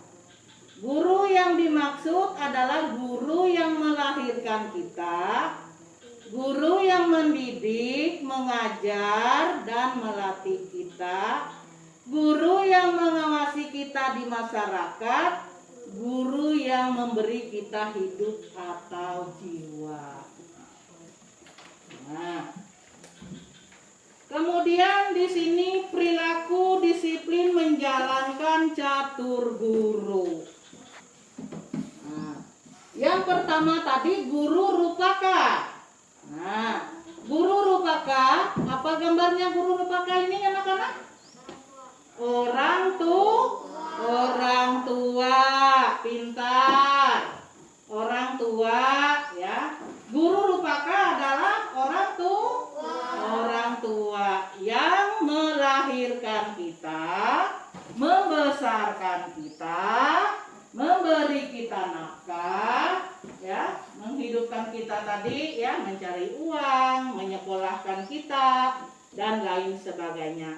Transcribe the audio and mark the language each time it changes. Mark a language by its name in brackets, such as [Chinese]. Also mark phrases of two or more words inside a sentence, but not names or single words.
[Indonesian] Guru yang dimaksud adalah guru yang melahirkan kita, guru yang mendidik, mengajar, dan melatih kita, guru yang mengawasi kita di masyarakat, guru yang memberi kita hidup atau jiwa. Nah, kemudian di sini perilaku disiplin menjalankan catur guru. Nah, yang pertama tadi guru rupaka. Nah, guru rupaka, apa gambarnya guru rupaka ini anak-anak? Orang tua, pintar. Orang tua ya. Guru rupaka adalah orang tua yang melahirkan kita, membesarkan kita, memberi kita nafkah, ya, menghidupkan kita tadi, ya, mencari uang, menyekolahkan kita, dan lain sebagainya.